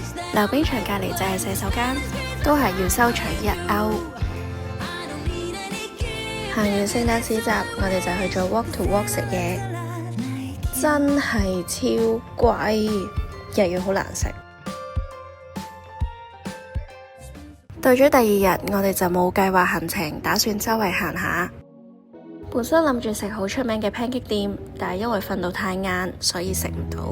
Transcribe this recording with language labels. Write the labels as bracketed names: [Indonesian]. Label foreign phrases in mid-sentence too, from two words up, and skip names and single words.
[Cantonese] 溜冰場隔離就係洗手間，都係要收取1歐。行完聖誕市集，我哋就去做 walk to walk 食嘢，真係超貴，又要好難食。到咗第二日，我哋就冇計劃行程，打算周圍行下。本身諗住食好出名嘅 pancake 店，但係因為瞓到太晏，所以食唔到。